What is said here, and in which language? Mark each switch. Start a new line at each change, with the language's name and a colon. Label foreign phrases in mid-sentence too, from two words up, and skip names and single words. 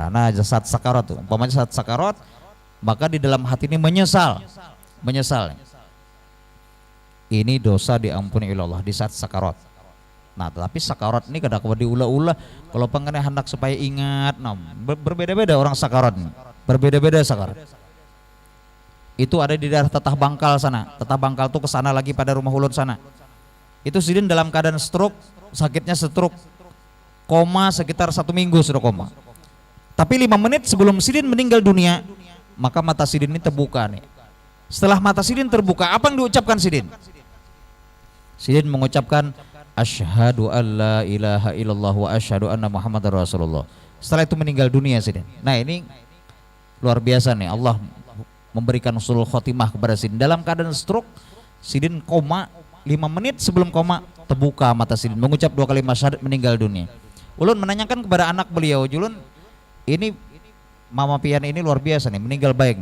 Indonesian: Nah, saat sakarat tuh, umpamanya saat sakarat, maka di dalam hati ini menyesal. Ini dosa diampuni oleh Allah di saat sakarat. Nah, tapi sakarat ini kadang kadang diulah-ulah kalau pengen hendak supaya ingat. Nah, berbeda-beda orang sakarat ini. Berbeda-beda sakarat. Itu ada di daerah Tetah Bangkal sana. Tetah Bangkal tuh ke sana lagi pada rumah ulun sana. Itu Sidin dalam keadaan stroke, sakitnya stroke, koma sekitar 1 minggu sudah koma. Tapi 5 menit sebelum Sidin meninggal dunia, maka mata Sidin ini terbuka nih. Setelah mata Sidin terbuka, apa yang diucapkan Sidin? Sidin mengucapkan
Arabic: أشهد أن لا إله إلا الله وأشهد أن محمدا رسول الله.
Indonesian: Setelah itu meninggal dunia Sidin. Nah ini luar biasa nih, Allah memberikan
Arabic: حسن الخاتمة
Indonesian: kepada Sidin. Dalam keadaan stroke, Sidin koma, 5 menit sebelum koma terbuka mata Sidin, mengucap 2 kalimat syahadat, meninggal dunia. Ulun menanyakan kepada anak beliau, Julun, ini Mama Pian ini luar biasa nih, meninggal baik.